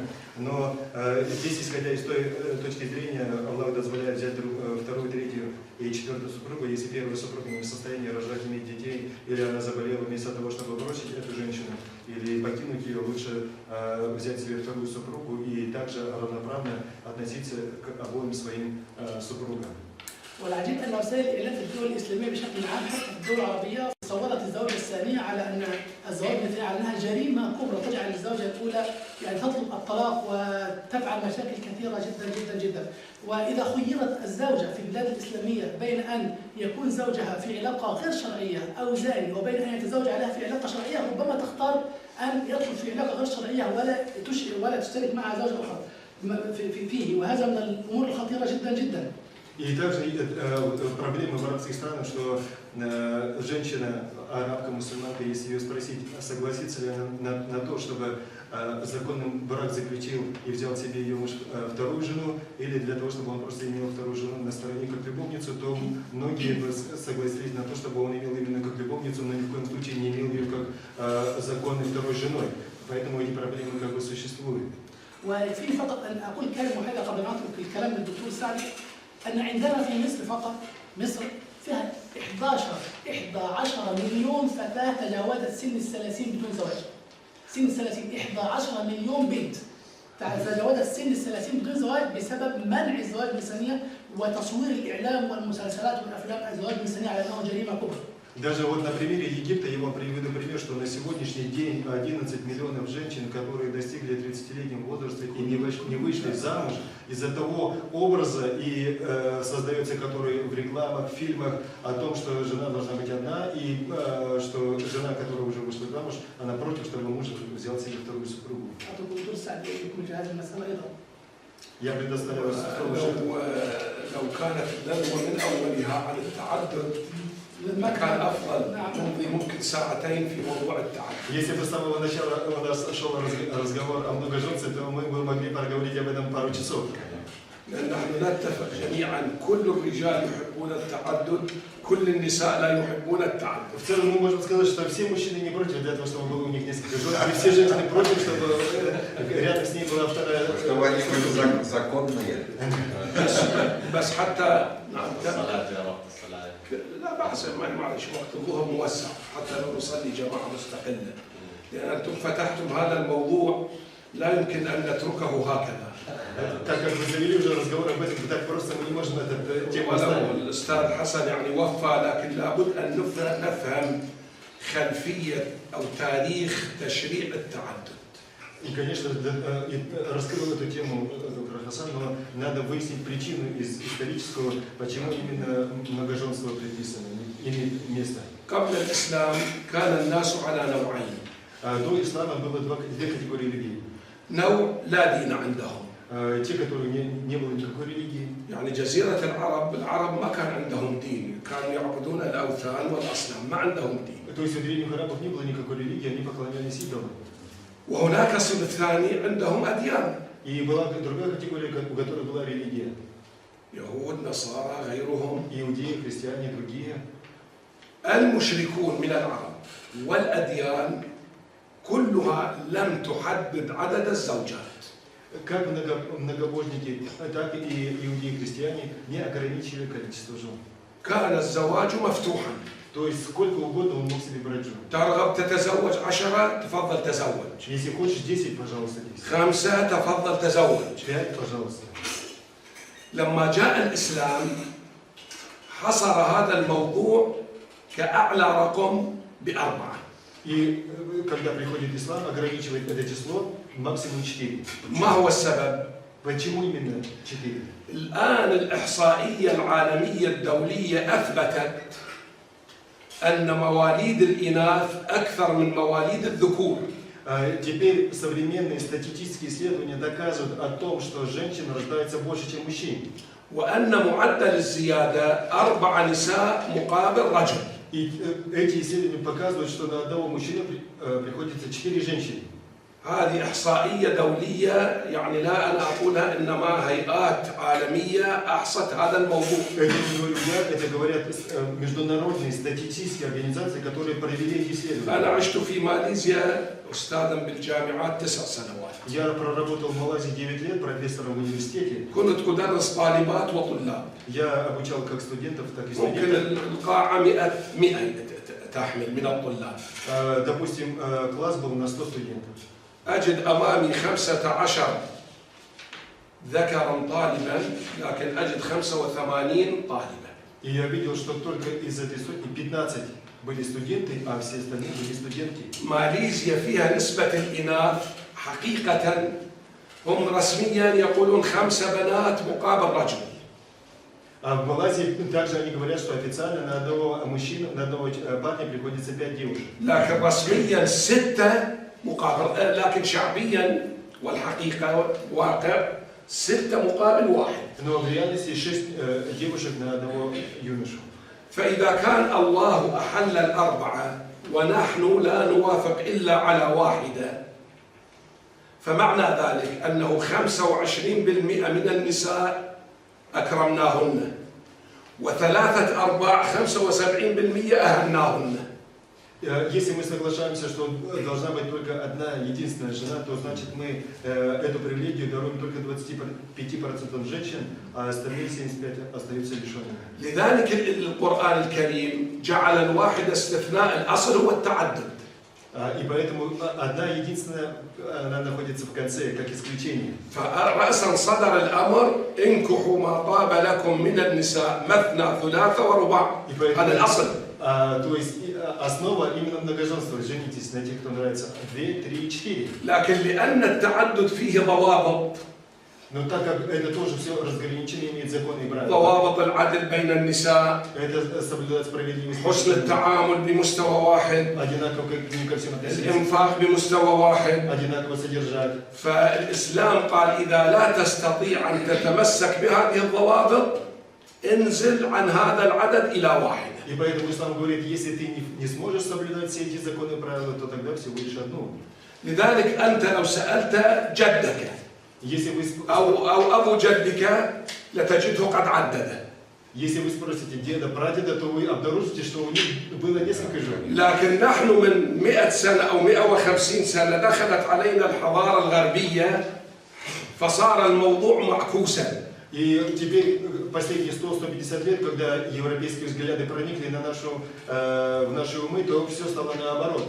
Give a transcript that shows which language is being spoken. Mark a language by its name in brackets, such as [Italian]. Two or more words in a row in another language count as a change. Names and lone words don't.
[Russian] Но здесь, исходя из той точки зрения, Аллах дозволяет взять вторую, третью и четвертую супругу, если первая супруга не в состоянии рожать, иметь детей, или она заболела, вместо того, чтобы бросить эту женщину или покинуть ее, лучше взять себе вторую супругу и также равноправно относиться к обоим своим супругам. [Arabic] والعجيب ان وسائل الاعلام في الدول الاسلاميه بشكل عام حتى في الدول العربيه صورت الزوجه الثانيه على ان الزواج مثلي على انها جريمه كبرى تجعل الزوجه الاولى يعني تطلب الطلاق وتفعل مشاكل كثيره جدا جدا جدا. واذا خيرت الزوجه في البلاد الاسلاميه بين ان يكون زوجها في علاقه غير شرعيه او زاني وبين ان يتزوج عليها في علاقه شرعيه، ربما تختار ان يدخل في علاقه غير شرعيه ولا تشترك مع زوجه اخرى فيه، وهذا من الامور الخطيره جدا جدا. [Russian] И также проблема в арабских странах, что женщина, арабка, мусульманка, если ее спросить, согласится ли она на то, чтобы законным брак заключил и взял себе ее муж вторую жену, или для того, чтобы он просто имел вторую жену на стороне как любовницу, то многие бы согласились на то, чтобы он имел именно как любовницу, но ни в коем случае не имел ее как законной второй женой. Поэтому эти проблемы как бы существуют. [Arabic] ويكفيني فقط ان اقول كلمه واحده قبل ما اترك الكلام للدكتور سعد، أن عندنا في مصر فقط، مصر فيها 11 مليون فتاة تجاوزت سن ال30 بدون زواج. سن ال30 11 مليون بنت تجاوزت سن ال30 بدون زواج بسبب منع الزواج بالثانية وتصوير الإعلام والمسلسلات والأفلام الزواج بالثانية على أنه جريمة كبرى. [Russian] Даже вот на примере Египта я вам приведу пример, что на сегодняшний день 11 миллионов женщин, которые достигли 30-летнего возраста и не вышли замуж, из-за того образа, и создается который в рекламах, в фильмах, о том, что жена должна быть одна, и что жена, которая уже вышла замуж, она против, чтобы муж взял себе вторую супругу. Я предоставляю [Arabic] لو كانت الندوة من أولها عن التعدد كان أفضل. نمضي ممكن ساعتين في موضوع التعدد. [Russian] Если бы с самого начала у нас шел разговор о многоженстве, то мы бы могли поговорить об этом пару часов. [Arabic] نحن نتفق جميعا كل الرجال يحبون التعدد، كل النساء لا يحبون التعدد. [Russian] В целом мы можем сказать, что все мужчины не против для того, чтобы было у них несколько жен, и все женщины против, чтобы рядом с ней была вторая. Чтобы они были законные. [Arabic] بس حتى لا بأس، معلش وقت الظهر موسع حتى لو نصلي جماعة مستقلة، لأن أنتم فتحتم هذا الموضوع لا يمكن أن نتركه هكذا. [Russian] Так как вы завели уже разговор об этом, так просто мы не можем эту тему оставить. [Arabic] الأستاذ حسن يعني وفى، لكن لابد أن نفهم خلفية أو تاريخ تشريع التعدد. [Russian] И, конечно, раскрыл эту тему доктор Хасан, но надо выяснить причину исторического, почему именно многоженство предписано, имеет место. [Arabic] قبل الإسلام كان الناس على نوعين. [Russian] До ислама было две категории людей. [Arabic] نوع لا دين عندهم. [Russian] Те, которые не было никакой религии. [Arabic] يعني جزيرة العرب ما كان عندهم دين، كانوا يعبدون الأوثان والأصنام، ما عندهم دين. [Russian] То есть у древних арабов не было никакой религии, они поклонялись идолам. [Arabic] وهناك صنف ثاني عندهم أديان. [Russian] И была другая категория, у которой была религия. [Arabic] يهود، نصارى، غيرهم. [Russian] Иудеи, христиане, другие. [Arabic] المشركون من العرب والأديان كلها لم تحدد عدد الزوجات. [Russian] Как многобожники, так и иудеи и христиане не ограничили количество жен. [Arabic] كان الزواج مفتوحا. [Russian] То есть сколько угодно он мог себе брать жен. [Arabic] ترغب تتزوج 10 تفضل تزوج. [Russian] Если хочешь 10, пожалуйста, 10. [Arabic] 5 تفضل تزوج. [Russian] 5, пожалуйста. [Arabic] لما جاء الإسلام حصر هذا الموضوع كأعلى رقم ب4. [Russian] И когда приходит ислам, ограничивает это число максимум 4. [Arabic] ما هو السبب؟ [Russian] Почему именно 4? [Arabic] الآن الإحصائية العالمية الدولية أثبتت أن مواليد الإناث أكثر من مواليد الذكور. [Russian] Теперь современные статистические исследования доказывают о том, что женщин рождается больше, чем мужчин. [Arabic] وأن معدل الزيادة 4 نساء مقابل رجل. [Russian] И эти исследования показывают, что на одного мужчину приходится 4 женщины. [Arabic] هذه إحصائية دولية، يعني لا أنا أقولها، إنما هيئات عالمية أحصت هذا الموضوع. [Russian] Это не говорю я, это говорят международные статистические организации, которые провели эти исследования. [Arabic] أنا عشت في ماليزيا أستاذا بالجامعات 9 سنوات. [Russian] Я проработал в Малайзии 9 лет профессором в университете. [Arabic] كنت أدرس طالبات وطلاب. [Russian] Я обучал как студентов, так и [Arabic] ممكن [Russian] студентов. [Arabic] القاعة 100 تحمل من الطلاب. [Russian] Допустим, класс был на 100 студентов. [Arabic] أجد أمامي 15 ذكرا طالبا، لكن أجد 85 طالبا. [Russian] И я видел, что только из этой сотни 15 были студенты, а все остальные были студентки. [Arabic] ماليزيا فيها نسبة الإناث حقيقة هم رسميا يقولون 5 بنات مقابل رجل. [Russian] А в Малайзии также они говорят, что официально на одного мужчину, на одного парня приходится 5 девушек. [Arabic] لكن رسميا 6 مقابل، لكن شعبيا والحقيقة واقع 6 مقابل 1. [Russian] Но в реальности 6 девушек на одного юношу. [Arabic] فإذا كان الله أحل ال4 ونحن لا نوافق إلا على واحدة، فمعنى ذلك أنه 25% من النساء أكرمناهن، و3/4 75% أهناهن. [Russian] Если мы соглашаемся, что должна быть только одна единственная жена, то значит мы эту привилегию даруем только 25% женщин, а остальные 75% остаются лишенными. [Arabic] لذلك القرآن الكريم جعل الواحد استثناء، الأصل هو التعدد. [Russian] И поэтому одна единственная, она находится в конце, как исключение. [Arabic] فرأسا صدر الأمر انكحوا ما طاب لكم من النساء مثنى ثلاث ورباع. هذا الأصل. [Russian] То есть основа именно многоженства. Женитесь на тех, кто нравится 2, 3, 4. [Arabic] لكن لأن التعدد فيه ضوابط. [Russian] Но так как это тоже все разграничение имеет законы и правила. [Arabic] ضوابط العدل بين النساء. [Russian] Это соблюдать справедливость. [Arabic] حسن التعامل بمستوى واحد. [Russian] Одинаково как не ко всем относиться. [Arabic] الإنفاق بمستوى واحد. [Russian] Одинаково содержать. [Arabic] فالإسلام قال إذا لا تستطيع أن تتمسك بهذه الضوابط انزل عن هذا العدد إلى واحد. [Russian] И поэтому ислам говорит, если ты не сможешь соблюдать все эти законы и правила, то тогда всего лишь одну. [Arabic] لذلك أنت لو سألت جدك [Russian] Если вы [Arabic] أو أبو جدك لتجده قد عدده. [Russian] спросите деда, прадеда, то вы обнаружите, что у них было несколько жен. [Arabic] لكن نحن من 100 سنة أو 150 سنة دخلت علينا الحضارة الغربية فصار الموضوع معكوسا. [Russian] И теперь последние 100-150 лет, когда европейские взгляды проникли в наши умы, то все стало наоборот.